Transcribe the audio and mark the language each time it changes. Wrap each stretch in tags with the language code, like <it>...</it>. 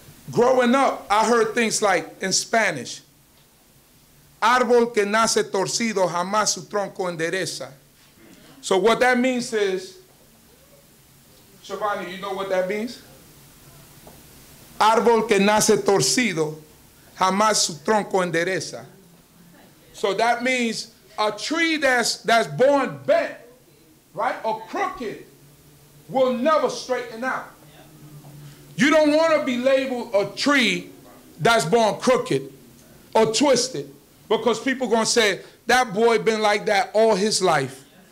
<en>Growing up, I heard things like in Spanish,</en> <es>árbol que nace torcido jamás su tronco endereza.</es> <en>So what that means is, Shivani, you know what that means?</en> <es>Árbol que nace torcido, jamás su tronco endereza.</es> <en>So that means a tree that's born bent, right, or crooked, will never straighten out. You don't want to be labeled a tree that's born crooked or twisted, because people are going to say, that boy been like that all his life.</en>